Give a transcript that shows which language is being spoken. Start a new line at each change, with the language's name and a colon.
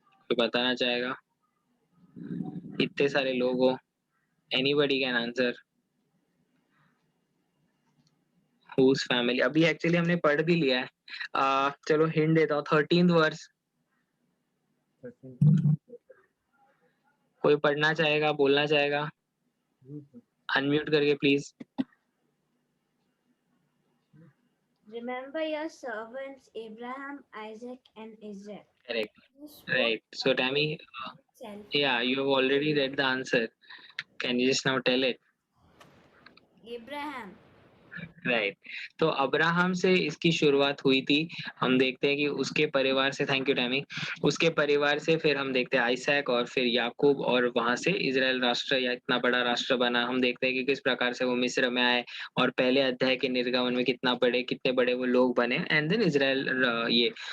Hindi: कोई बताना चाहेगा इतने सारे लोग हो
English: anybody can answer whose family
Hindi: अभी एक्चुअली हमने पढ़ भी लिया है चलो हिंट देता हूँ 13th वर्स कोई पढ़ना चाहेगा बोलना चाहेगा अनम्यूट करके please
English: Remember your servants Abraham, Isaac, and Israel. Correct You swore right so Tammy itself. या you have already read the answer can you just now tell it Abraham.
Hindi: Right तो Abraham से इसकी शुरुआत हुई थी हम देखते हैं कि उसके परिवार से
English: thank you Tammy
Hindi: उसके परिवार से फिर हम देखते हैं आइसैक और फिर याकूब और वहां से इजराइल राष्ट्र या इतना बड़ा राष्ट्र बना हम देखते हैं कि किस प्रकार से वो मिस्र में आए और पहले अध्याय के निर्गमन में कितने बड़े वो लोग बने
English: and then Israel
Hindi: ये